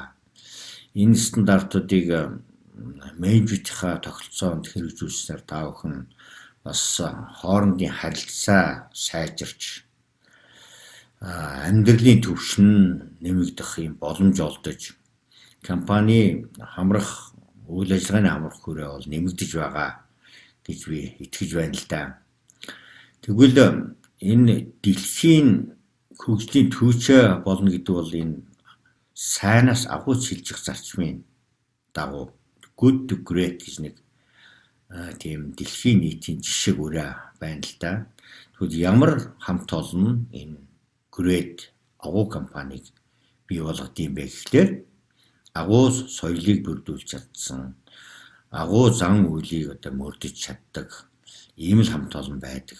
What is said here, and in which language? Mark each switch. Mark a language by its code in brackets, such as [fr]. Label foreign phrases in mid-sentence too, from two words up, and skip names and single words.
[mn] Энэ стандартуудыг менежментийнхаа тогтолцоонд хэрэгжүүлснээр та бүхэн бас хоорондын харилцаа сайжирч амьдралын түвшин нэмэгдэх юм боломж олдож компани хамрах үйл ажиллагааны хамрах хүрээ бол нэмэгдэж байгаа гэж би итгэж байна л да. Тэгвэл энэ дэлхийн хөгжлийн түүчээ болно гэдэг бол энэ сайнаас агуу шилжих зарчмын дагуу [en] good to great [mn] гэж нэг тийм дэлхийн нийтийн жишээ өрөө байна л да. Тэгвэл ямар хамт олон энэ great агуу компаниг бий болгодсон бэ гэхлээр агуу соёлыг бүрдүүлж чадсан, агуу зан үйлийг одоо мөрдөж чаддаг ийм л хамт олон байдаг.